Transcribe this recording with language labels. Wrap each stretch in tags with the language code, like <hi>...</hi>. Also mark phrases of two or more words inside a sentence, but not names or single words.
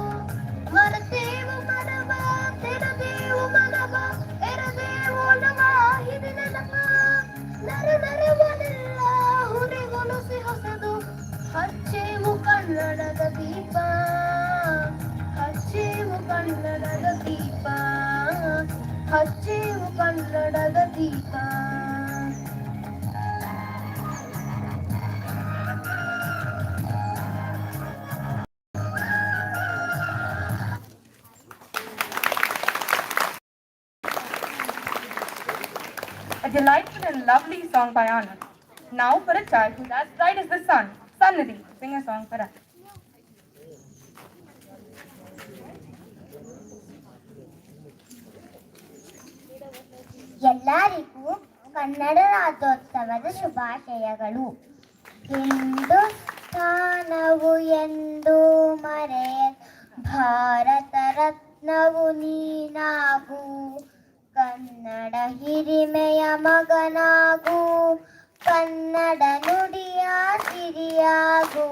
<kn>ಮರತೇವು ಮರವ ತೆರದೇವು ಮನವ, ಎರದೇವು ನವ ಹಿರಿನ ನಮ. ನರ ನರವನೆಲ್ಲ ಹುರಿಗೊಲಿಸಿ ಹೊಸದು, ಹಚ್ಚೇವು ಕನ್ನಡದ ದೀಪ, ಹಚ್ಚೇವು ಕನ್ನಡದ ದೀಪ, ಹಚ್ಚೇವು ಕನ್ನಡದ ದೀಪ.</kn> <en>A delightful and lovely song by Anand. Now for a child who's as bright as the sun, Sannidhi, sing a song for us.</en> <kn>ಎಲ್ಲರಿಗೂ ಕನ್ನಡ ರಾಜ್ಯೋತ್ಸವದ ಶುಭಾಶಯಗಳು. ಹಿಂದೂಸ್ಥಾನವು ಎಂದು ಮರೆಯ ಭಾರತ ರತ್ನವು ನೀನಾಗು, ಕನ್ನಡ ಹಿರಿಮೆಯ ಮಗನಾಗು, ಕನ್ನಡ ನುಡಿಯ ಸಿರಿಯಾಗು.</kn>